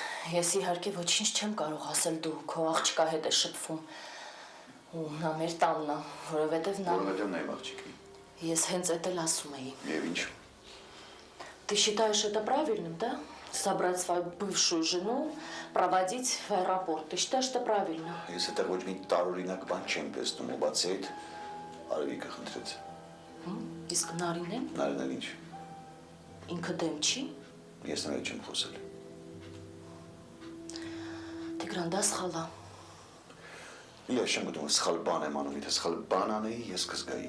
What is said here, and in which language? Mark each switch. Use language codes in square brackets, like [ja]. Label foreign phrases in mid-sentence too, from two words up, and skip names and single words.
[hy] Ես իհարկե ոչինչ չեմ կարող ասել, դու քո աղջկա հետ ես շփվում։ Ու նա մեր տանն է, որովհետև նա… Որովհետև նա իմ աղջիկն է։ Ես հենց էդ էլ ասում էի։ Եվ ինչ։ [ru] Ты считаешь это правильным, да? Собрать свою бывшую жену, проводить в аэропорт. Ты считаешь это правильно? [hy] Ես այդտեղ ոչ մի տարօրինակ բան չեմ տեսնում, ու բացի այդ Արևիկը խնդրեց։ Իսկ Նարինեն Նարինեն ինչ։ ինքը դեմ չի։ Ես նրա հետ չեմ խոսել։ Տիգրան, դա սխալ է։ Ես չեմ գտնում սխալ բան եմ անում, եթե սխալ բան անեի, ես կզգայի։